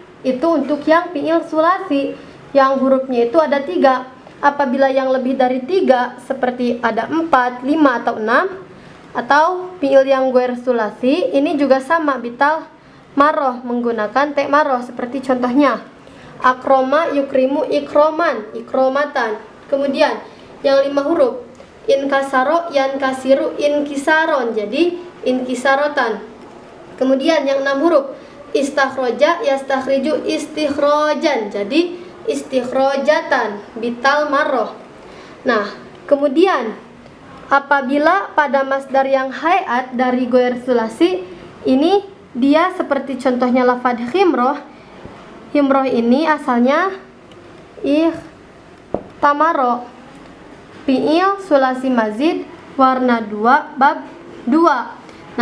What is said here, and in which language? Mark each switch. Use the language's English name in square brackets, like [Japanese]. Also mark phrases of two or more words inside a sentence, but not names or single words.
[Indonesian] Itu untuk yang [Arabic] فعل ثلاثي [Indonesian] yang hurufnya itu ada 3. Apabila yang lebih dari 3 seperti ada 4, 5 atau 6, atau fi'il yang [Arabic] غير ثلاثي [Indonesian] ini juga sama [Arabic] بتاء المرة [Indonesian] menggunakan [Arabic] تاء المرة, [Indonesian] seperti contohnya [Arabic] أكرم يكرم إكراما، إكرامة. [Indonesian] Kemudian yang 5 huruf [Arabic] انكسر ينكسر انكسارا, [Indonesian] jadi inkisarotan. Kemudian yang 6 huruf [Arabic] استخرج يستخرج استخراجا, [Indonesian] jadi istikhrojatan, [Arabic] بتاء المرة. [Indonesian] Nah, kemudian apabila pada masdar yang hayat dari [Arabic] غير ثلاثي [Indonesian] ini dia seperti contohnya lafaz himroh. Himroh ini asalnya tamaro, [Arabic] فعل ثلاثي مزيد [Indonesian] warna 2 bab 2.